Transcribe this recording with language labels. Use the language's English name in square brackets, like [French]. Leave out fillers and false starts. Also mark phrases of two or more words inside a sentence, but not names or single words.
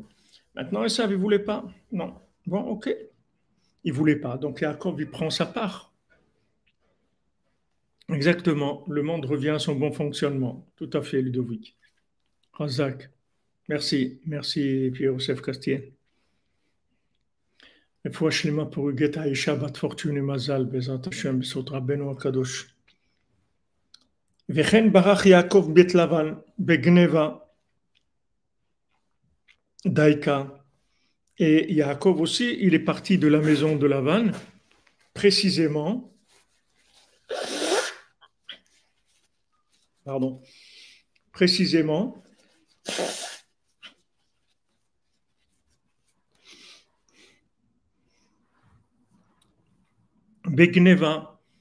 [French] Maintenant, Esav, il ne voulait pas. Non. Bon, ok. Il ne voulait pas. Donc Yaakov, il prend sa part. Exactement. Le monde revient à son bon fonctionnement. Tout à fait, Ludovic. Razak. Merci. Merci, Pierre-Joseph Castien. [Hebrew] רפואה שלמה [French] pour Huguette Aïcha, [Hebrew] בת פורטונה מזל, בעזרת השם, בזכות רבנו הקדוש. וכן ברח יעקב בית לבן בגנבה דייקה. [French] Et Yaakov aussi, il est parti de la maison de Lavan, précisément, précisément, Begneva.